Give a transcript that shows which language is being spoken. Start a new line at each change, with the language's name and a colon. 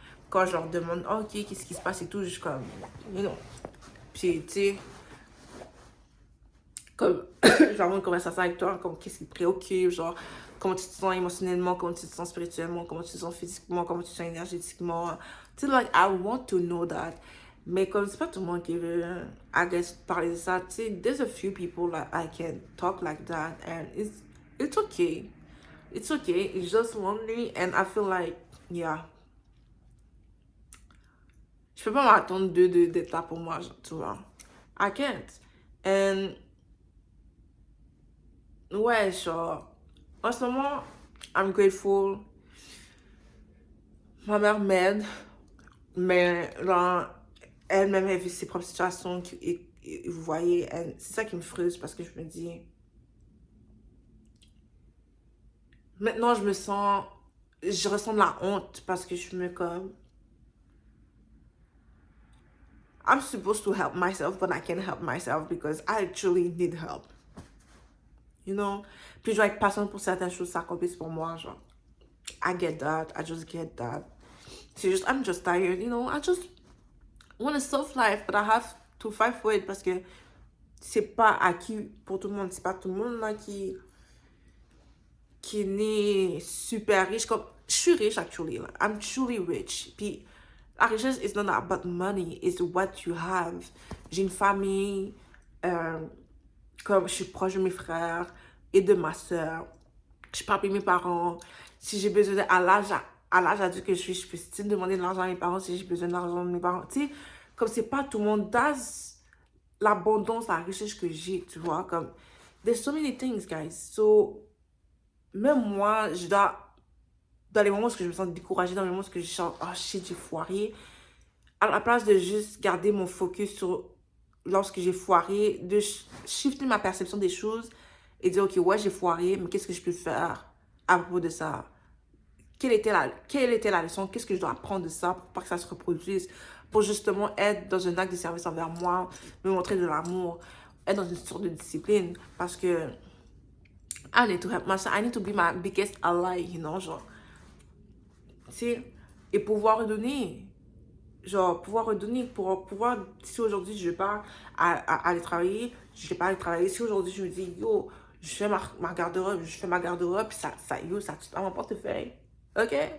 French: quand je leur demande, oh, ok, qu'est-ce qui se passe et tout, je suis comme,
English: you know.
French: Puis, tu sais, comme, je vais avoir une conversation avec toi, comme, qu'est-ce qui te préoccupe, genre, comment tu te sens émotionnellement, comment tu te sens spirituellement, comment tu te sens physiquement, comment tu te sens énergétiquement. Tu sais,
English: like, I want to know that.
French: Mais comme c'est pas tout le monde qui veut,
English: I guess,
French: parler de ça, tu sais,
English: there's a few people that I can talk like that, and it's okay. It's okay. It's just lonely, and I feel like, yeah.
French: Je peux pas m'attendre d'être là pour moi, genre, tu vois.
English: I can't.
French: And, ouais, genre, en ce moment,
English: I'm grateful.
French: Ma mère m'aide, mais là, elle-même, elle vit ses propres situations. Et vous voyez, c'est ça qui me frustre parce que je me dis, maintenant, je ressens de la honte parce que je me comme,
English: I'm supposed to help myself, but I can't help myself because I actually need help. You know?
French: Puis je dois être patiente pour certaines choses s'accomplissent pour moi, genre.
English: I get that. I just get that.
French: C'est juste,
English: I'm just tired, you know? I just want a soft life, but I have to fight for it
French: parce que c'est pas acquis pour tout le monde. C'est pas tout le monde là qui est né super riche. Comme, je suis riche, actually. Là.
English: I'm truly rich.
French: Puis la richesse
English: is not about money, it's what you have.
French: J'ai une famille, comme je suis proche de mes frères et de ma soeur. Je parle avec mes parents. Si j'ai besoin à l'âge adulte que je peux still demander de l'argent à mes parents si j'ai besoin d'argent de mes parents. Tu sais, comme c'est pas tout le monde does l'abondance, la richesse que j'ai, tu vois, comme
English: there's so many things,
French: guys. So, même moi, je dois, dans les moments où je me sens découragée, dans les moments où je sens, oh shit, j'ai foiré, à la place de juste garder mon focus sur lorsque j'ai foiré, de shifter ma perception des choses et dire, ok, ouais, j'ai foiré, mais qu'est-ce que je peux faire à propos de ça? Quelle était la leçon? Qu'est-ce que je dois apprendre de ça pour pas que ça se reproduise? Pour justement être dans un acte de service envers moi, me montrer de l'amour, être dans une sorte de discipline.
English: Parce que I need to help myself. I need to be my biggest ally, you know, genre.
French: Tu sais, et pouvoir redonner. Genre, pouvoir redonner, pour pouvoir, si aujourd'hui je vais pas aller travailler, je vais pas aller travailler. Si aujourd'hui je me dis, yo, je fais ma garde-robe, puis yo, ça tue dans mon portefeuille. Ok?